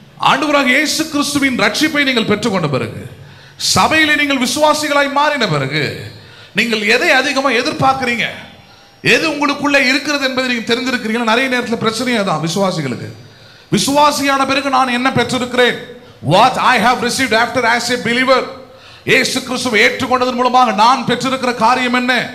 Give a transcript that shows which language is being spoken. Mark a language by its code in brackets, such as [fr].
[ta] ஆண்டவராக இயேசு கிறிஸ்துவின் ரட்சிப்பை நீங்கள் பெற்றுக்கொண்ட பிறகு, சபையிலே நீங்கள் விசுவாசிகளாய் மாறின பிறகு, நீங்கள் எதை அதிகமா எதிர்பார்க்கிறீங்க, எது உங்களுக்குள்ள இருக்கிறது என்பதை நீங்க தெரிஞ்சிருக்கிறீங்க. நிறைய நேரத்தில் பிரச்சனையே தான் விசுவாசிகளுக்கு. விசுவாசியான பிறகு நான் என்ன பெற்றிருக்கிறேன்? [en] What I have received after as a believer. [ta] இயேசு கிறிஸ்துவை ஏற்றுக்கொண்டதன் மூலமாக நான் பெற்றிருக்கிற காரியம் என்ன?